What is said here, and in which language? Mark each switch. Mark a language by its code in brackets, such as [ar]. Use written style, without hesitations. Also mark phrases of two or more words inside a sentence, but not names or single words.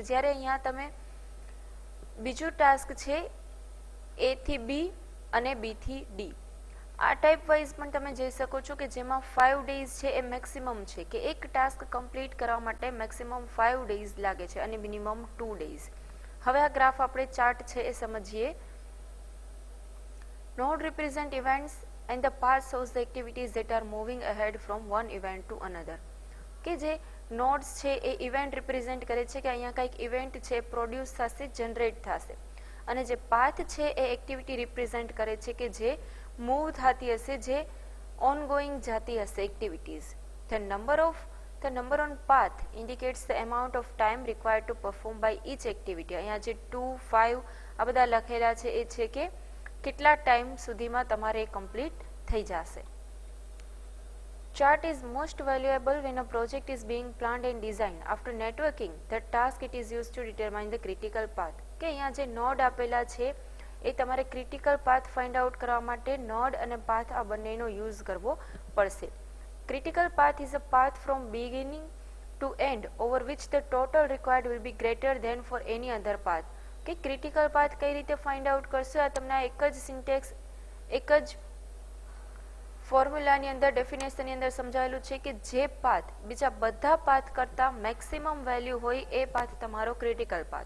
[gu] જ્યારે અહીંયા તમે બીજું ટાસ્ક છે A થી B અને B થી D આ ટાઈપ વાઇઝ પણ તમે જઈ શકો છો કે જેમાં 5 days છે એ મેક્સિમમ છે કે એક [en] task complete [gu] કરવા માટે મેક્સિમમ 5 days લાગે છે અને મિનિમમ 2 days. હવે આ ગ્રાફ આપણે ચાર્ટ છે એ સમજીએ. [en] node represent events and the path shows the activities that are moving ahead from one event to another. [gu] કે જે નોડ્સ છે એ [en] event represent [gu] કરે છે કે અહીંયા કંઈક ઇવેન્ટ છે પ્રોડ્યુસ થશે, જનરેટ થશે અને જે પાથ છે એ [en] activity represent [gu] કરે છે કે જે મૂવ થતી હશે, જે ઓનગોઈંગ જતી હશે એક્ટિવિટીઝ. [en] The number on path indicates the amount of time required to perform by each activity. [gu] અહીંયા જે 2, 5 આ બધા લખેલા છે એ છે કે કેટલા ટાઈમ સુધીમાં તમારે કમ્પ્લીટ થઈ જશે. [en] Chart is most valuable when a project is being planned and designed. After networking the task, it is used to determine the critical path. [gu] કે અહીંયા જે નોડ આપેલા છે એ તમારે [en] critical path find out [gu] કરવા માટે નોડ અને પાથ આ બંનેનો યુઝ કરવો પડશે. [en] critical path is a path from beginning to end over which the total required will be greater than for any other path. [gu] કે [en] critical path [gu] કઈ રીતે [en] find out [gu] કરશો આ તમને એક જ સિન્ટેક્સ, એક જ ફોર્મ્યુલાની અંદર ડેફિનેશનની અંદર સમજાવેલું છે કે જે પાથ બીજા બધા પાથ કરતાં [en] maximum value [gu] હોય એ પાથ તમારો [en] critical path.